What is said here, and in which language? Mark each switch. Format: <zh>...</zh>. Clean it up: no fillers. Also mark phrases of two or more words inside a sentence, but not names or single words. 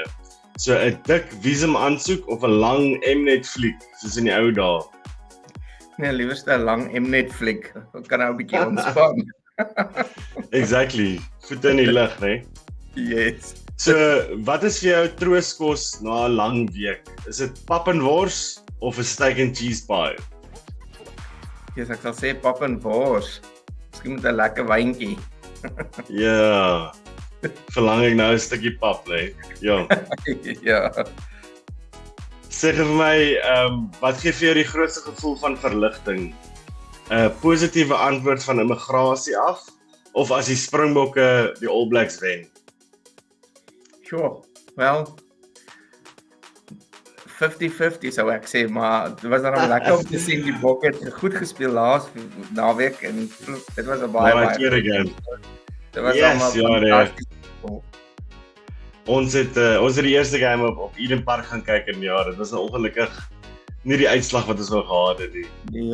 <af>So 'n dik visum aansoek of 'n lang Mnet fliek soos in die ou dae? Nee, liewerste 'n lang Mnet fliek. Ek kan nou 'n bietjie ontspan. Exactly. Voete in die lug, né? Yes. So, wat is vir jou trooskos na 'n lang week? Is dit pap en wors of 'n</af> <en>steak and cheese pie?</en> <af>Yes, ek sal sê pap en wors. Miskien met 'n lekker wyntjie. Ja. Verlang ek nou 'n stukkie pap, né? Ja. Ja. Sê vir my, wat gee vir jou die grootste gevoel van verligting? 'n Positiewe antwoord van immigrasie af of as die Springbokke die All Blacks wen? Sure. Well, 50-50 sou ek sê, maar dit was dan lekker om te sien die Bokke het goed gespeel laas naweek en dit was 'n baie game. Dit was fantasties. Ons het die eerste game op Eden Park gaan kyk en ja, dit was ongelukkig nie die uitslag wat ons wou gehad het nie.</af>